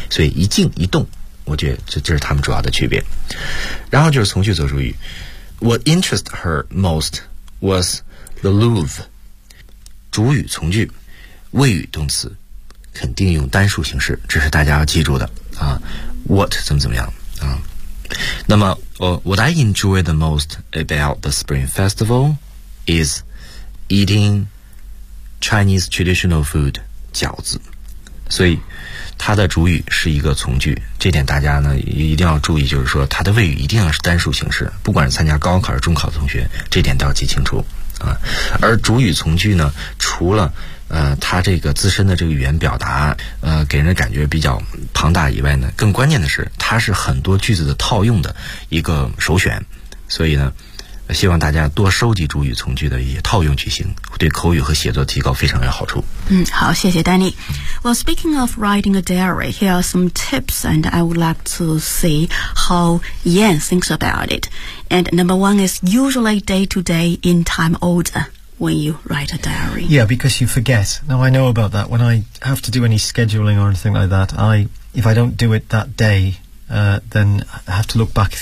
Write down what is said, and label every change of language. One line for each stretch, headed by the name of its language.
Chinese: 所以一静一动，我觉得这是他们主要的区别。然后就是从句做主语，
English: What interests her most was the Louvre。
Chinese: 主语从句，谓语动词，肯定用单数形式，这是大家要记住的啊。 What 怎么怎么样啊？
English: 那么，What I enjoy the most about the Spring Festival is eating Chinese traditional food 饺子。
Chinese: 所以它的主语是一个从句，这点大家呢一定要注意，就是说它的谓语一定要是单数形式，不管是参加高考还是中考的同学，这点都要记清楚啊。而主语从句呢，除了他这个自身的这个语言表达给人的感觉比较庞大以外呢，更关键的是他是很多句子的套用的一个首选。所以呢希望大家多收集主语从句的一些套用句型，对口语和写作提高非常有好处。嗯，好，谢谢丹尼。
English: Well, speaking of writing a diary, here are some tips and I would like to see how Yan thinks about it. And number one is usually day-to-day in time order. When you write a diary. Yeah, because you forget. Now, I know about that. When I have to do any scheduling or anything like that, if I don't do it that day, then I have to look back.